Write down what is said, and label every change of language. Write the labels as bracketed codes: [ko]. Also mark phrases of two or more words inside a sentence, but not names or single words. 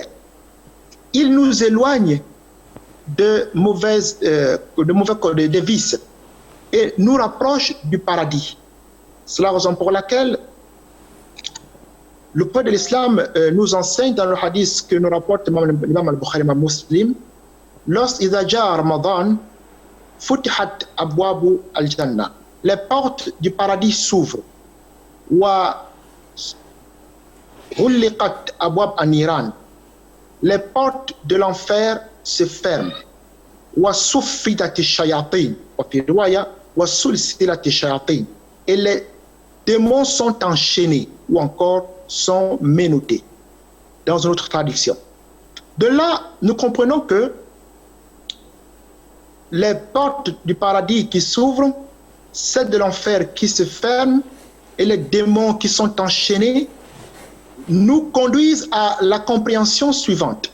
[fr] Il nous éloigne de des vices et nous rapproche du paradis. C'est la raison pour laquelle le prophète de l'Islam nous enseigne dans le hadith que nous rapporte l'imam al-Bukhari, l'imam Muslim, lorsqu'il y a Ramadan, [ar] فتحت أبواب الجنة, [fr] les portes du paradis s'ouvrent, [ar] wa غلقت أبواب النيران, [fr] les portes de l'enfer se ferment, [ar] وصفدت الشياطين وفي رواية وسلسلت الشياطين, [fr] et les démons sont enchaînés ou encore sont menottés, dans une autre traduction. De là, nous comprenons que les portes du paradis qui s'ouvrent, celles de l'enfer qui se ferment et les démons qui sont enchaînés nous conduisent à la compréhension suivante.